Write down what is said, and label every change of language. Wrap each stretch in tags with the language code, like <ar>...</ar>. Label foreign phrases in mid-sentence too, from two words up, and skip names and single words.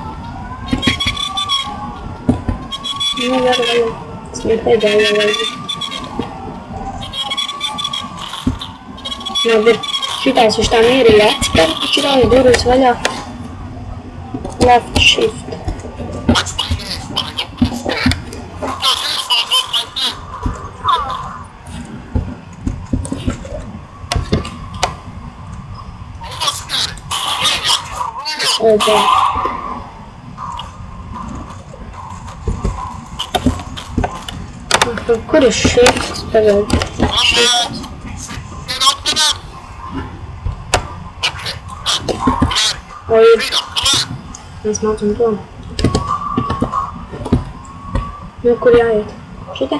<lv>Nu, varu. Tas bija pēdējā laika. Labi. Šitās viņš tā mierīgi atspēr, taču rauj durvis vaļā.</lv> <en>Left shift. Oba.</en> <lv>Kur ir shift? Tagad. Shift. Oi. Mēs mācam to. Nu, kur jāiet? Šitā?</lv>